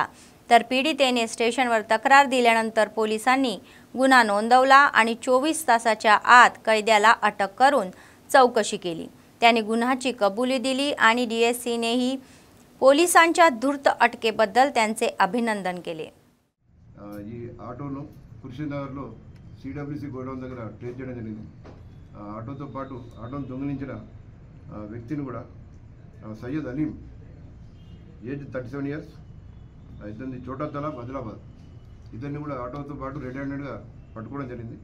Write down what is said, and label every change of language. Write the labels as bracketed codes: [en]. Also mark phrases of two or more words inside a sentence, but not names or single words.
[mr] तर पीडितेने स्टेशनवर तक्रार दिल्यानंतर पोलिसांनी गुन्हा नोंदवला आणि 24 तासाच्या आत कैद्याला अटक करून चौकशी केली। त्याने गुन्ह्याची कबुली दिली आणि DSCनेही पोलिसांच्या धूर्त अटकेबद्दल त्यांचे अभिनंदन केले। [te] ఈ ఆటోను కుర్షీనగర్లో CWC గోడౌన్ దగ్గర ట్రేస్ చేయడం జరిగింది। ఆటోతో పాటు ఆటోను దొంగిలించిన వ్యక్తిని కూడా సయ్యద్ అలీం [en] age 37 years, [te] ఇతని చోటా తలాబ్ ఆదిలాబాద్, ఇతన్ని కూడా ఆటోతో పాటు [en] red handed [te] పట్టుకోవడం జరిగింది।